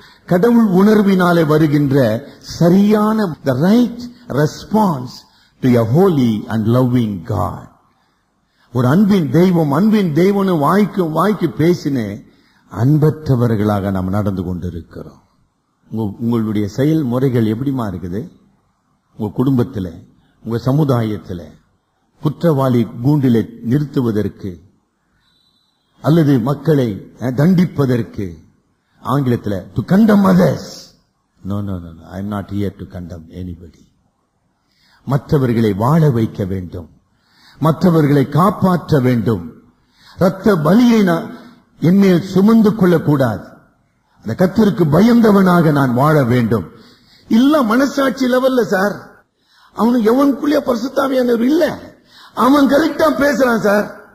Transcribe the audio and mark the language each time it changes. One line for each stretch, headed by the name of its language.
Tamil: கடவுள் உணர்வினாலே வருகின்ற சரியான
English: the right response to a holy and loving God.
Tamil: ஒரு அன்பின் தெய்வம்னு வாய்க்கு பேசின அன்பற்றவர்களாக நாம் நடந்து கொண்டிருக்கிறோம். உங்களுடைய செயல்முறைகள் எப்படிமா இருக்குது? உங்க குடும்பத்தில், உங்க சமுதாயத்தில் குற்றவாளி கூண்டிலே நிறுத்துவதற்கு அல்லது மக்களை தண்டிப்பதற்கு, ஆங்கிலத்தில்
English: to condemn others. No, I am not here to condemn anybody.
Tamil: மற்றவர்களை வாழ வைக்க வேண்டும், மற்றவர்களை காப்பாற்ற வேண்டும். இரத்த பலியை என்னை சுமந்து கொள்ளக்கூடாது. அந்த கர்த்தருக்கு பயந்தவனாக நான் வாழ வேண்டும். இல்ல மனசாட்சி லெவல்ல சார், அவனுக்கு எவனுக்குள்ளே பரிசுத்த ஆவியானவர் இல்ல, அவன் கரெக்டா பேசுறான் சார்.